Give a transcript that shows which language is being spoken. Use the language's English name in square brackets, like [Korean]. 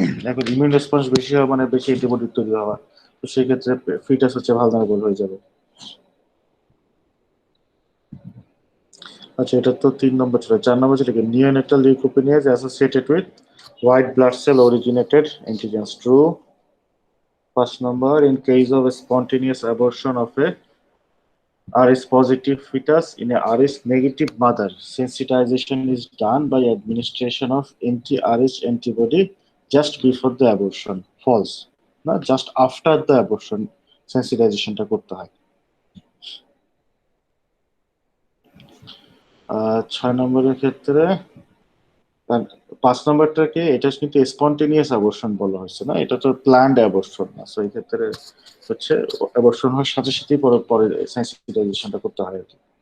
[Bangla] এখন immune response বেশি হওয়া মানে বেশি অ্যান্টিবডি তৈরি হওয়া, তো সেক্ষেত্রে ফিটাস হচ্ছে ভালনারেবল হয়ে যাবে। আচ্ছা, এটা তো 3 নম্বর ছিল। 4 নম্বর ছিল কি neonatal leucopenia associated with white blood cell originated antigens, true [English] First number, in case of a spontaneous abortion of a RS positive fetus in a RS negative mother, sensitization is done by administration of anti-RS antibody just before the abortion. False. [Bangla] না, [English] just after the abortion [Bangla] sensitizationটা করতে হয়। 6 নম্বরের ক্ষেত্রে 5 নম্বরটাকে এটা কিন্তু spontaneous abortion বলা হচ্ছে না, এটা তো প্ল্যান্ড অ্যাবর্শন না। সো এই ক্ষেত্রে হচ্ছে অ্যাবর্শন হওয়ার সাথে সাথেই পরে সেন্সিটাইজেশনটা করতে হয় আর কি।